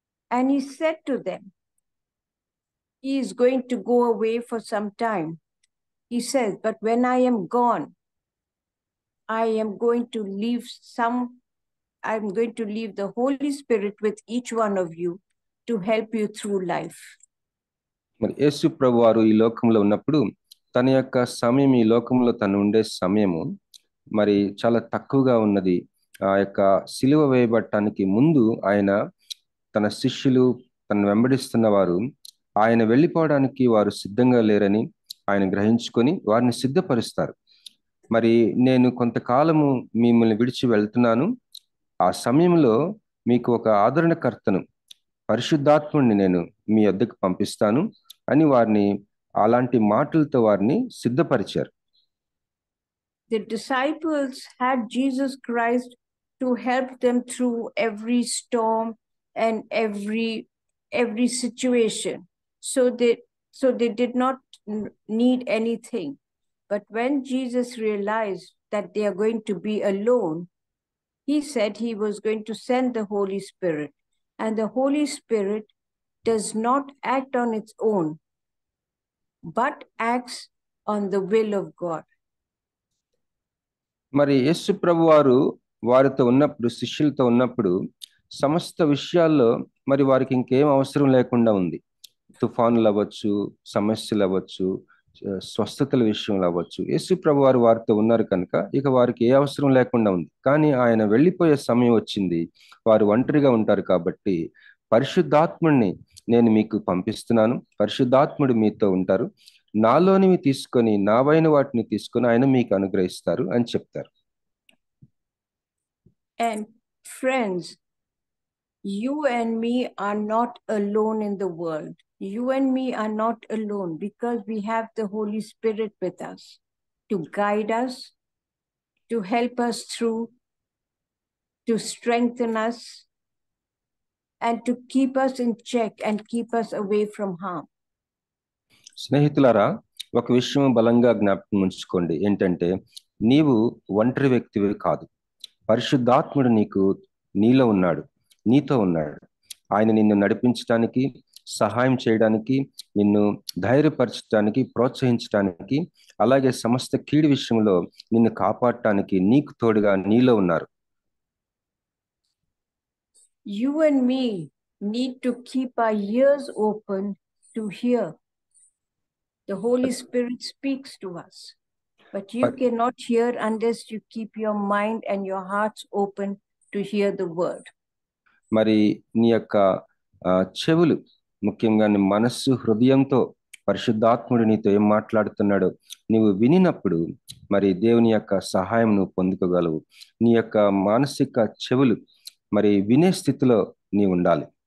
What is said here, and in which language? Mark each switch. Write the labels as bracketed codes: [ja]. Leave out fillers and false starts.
[en] And he said to them, he is going to go away for some time. He says, but when I am gone, I'm going to leave the Holy Spirit with each one of you to help you through life. [te] మరి యేసు ప్రభు వారు ఈ లోకంలో ఉన్నప్పుడు తన యొక్క సమయం, ఈ లోకంలో తను ఉండే సమయము మరి చాలా తక్కువగా ఉన్నది. ఆ యొక్క సిలువ వేయబడటానికి ముందు ఆయన తన శిష్యులు, తను వెంబడిస్తున్న వారు ఆయన వెళ్ళిపోవడానికి వారు సిద్ధంగా లేరని ఆయన గ్రహించుకొని వారిని సిద్ధపరుస్తారు. మరి నేను కొంతకాలము మిమ్మల్ని విడిచి వెళ్తున్నాను, ఆ సమయంలో మీకు ఒక ఆదరణకర్తను, పరిశుద్ధాత్ముడిని నేను మీ వద్దకు పంపిస్తాను అని వారిని అలాంటి మాటలతో వారిని సిద్ధపరిచారు. [en] The disciples had Jesus Christ to help them through every storm and every situation. So they did not need anything. But when Jesus realized that they are going to be alone, he said he was going to send the Holy Spirit. And the Holy Spirit does not act on its own, but acts on the will of God. [te] మరి యేసు ప్రభు వారు వారితో ఉన్నప్పుడు, శిష్యులతో ఉన్నప్పుడు సమస్త విషయాల్లో మరి వారికి ఇంకేం అవసరం లేకుండా ఉంది. తుఫానులు అవ్వచ్చు, సమస్యలు అవ్వచ్చు, స్వస్థతల విషయంలో అవ్వచ్చు, యేసు ప్రభు వారు వారితో ఉన్నారు కనుక ఇక వారికి ఏ అవసరం లేకుండా ఉంది. కానీ ఆయన వెళ్ళిపోయే సమయం వచ్చింది, వారు ఒంటరిగా ఉంటారు. కాబట్టి పరిశుద్ధాత్ముడిని నేను మీకు పంపిస్తున్నాను, పరిశుద్ధాత్ముడు మీతో ఉంటారు, నాలోనివి తీసుకొని, నావైన వాటిని తీసుకొని ఆయన మీకు అనుగ్రహిస్తారు అని చెప్తారు. [en] And friends, you and me are not alone in the world. You and me are not alone because we have the Holy Spirit with us to guide us, to help us through, to strengthen us, and to keep us in check and keep us away from harm. [te] స్నేహితులారా, ఒక విషయం బలంగా జ్ఞాపకం ఉంచుకోండి. ఏంటంటే, నీవు ఒంటరి వ్యక్తివి కాదు. పరిశుద్ధాత్ముడు నీలో ఉన్నాడు, నీతో ఉన్నాడు. ఆయన నిన్ను నడిపించడానికి, సహాయం చేయడానికి, నిన్ను ధైర్యపరచడానికి, ప్రోత్సహించడానికి, అలాగే సమస్త కీడు విషయంలో నిన్ను కాపాడటానికి నీకు తోడుగా నీలో ఉన్నారు. [en] You and me need to keep our ears open to hear. The Holy Spirit speaks to us, but you cannot hear unless you keep your mind and your hearts open to hear the word. [te] మరి నీ యొక్క చెవులు, ముఖ్యంగా నీ మనస్సు, హృదయంతో పరిశుద్ధాత్ముడు నీతో ఏం మాట్లాడుతున్నాడో నీవు వినినప్పుడు మరి దేవుని యొక్క సహాయం నువ్వు పొందుకోగలవు. నీ యొక్క మానసిక చెవులు మరి వినే స్థితిలో నీ ఉండాలి.